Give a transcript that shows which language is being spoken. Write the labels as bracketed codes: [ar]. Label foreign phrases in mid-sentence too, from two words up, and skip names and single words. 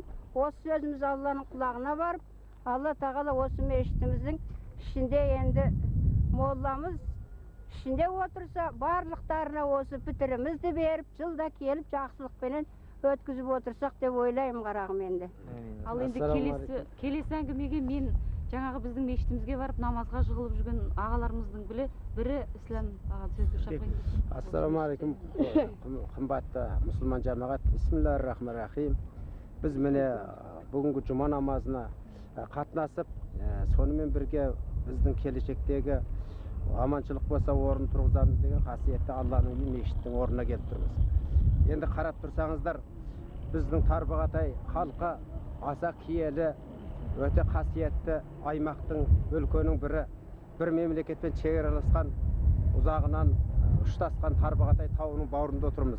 [kk] Осы сөзіміз Алланың құлағына барып, Алла тағала осы мешітіміздің ішінде енді молламыз ішінде отырса, барлықтарына осы пітірімізді беріп, жылда келіп жақсылықпенен өткізіп отырсақ деп ойлаймын қарағым енді. Ал енді келесі әңгімеге мен жаңағы біздің мешітімізге барып намазға жығылып жүрген ағаларымыздың бірі Ислам аға сөзді шақырайын. [ar] السلام عليكم, [kk] қымбатты мұсылман жамағат. [ar] بسم الله الرحمن الرحيم. [kk] Біз міне бүгінгі жұма намазына қатынасып, сонымен бірге біздің келешектегі аманшылық болса орын тұрғызамыз деген қасиетті Алланың мешіттің орнына келіп тұрмыз. Енді қарап тұрсаңыздар, біздің Тарбағатай халқы аса киелі, өте қасиетті аймақтың өлкенің бірі, бір мемлекетпен шекараласқан, ұзағынан ұштасқан Тарбағатай тауының бауырында отырмыз.